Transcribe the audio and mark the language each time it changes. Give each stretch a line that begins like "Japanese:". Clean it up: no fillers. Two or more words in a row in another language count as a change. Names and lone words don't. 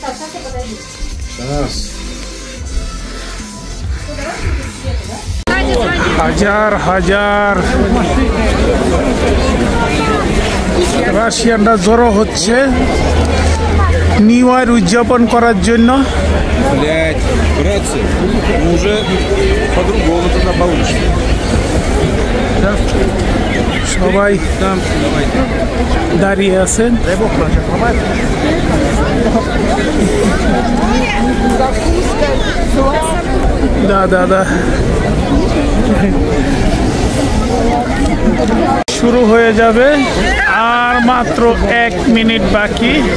Bangla: হাজার হাজার রাশিয়ানরা জড়ো হচ্ছে
English: New Year
Bangla: উদযাপন করার জন্য।
Russian: Блять, братцы, ну уже по-другому тогда получится.
Bangla: সবাই দাঁড়িয়ে আছেন। দাদা শুরু হয়ে যাবে, আর মাত্র 1 মিনিট বাকি।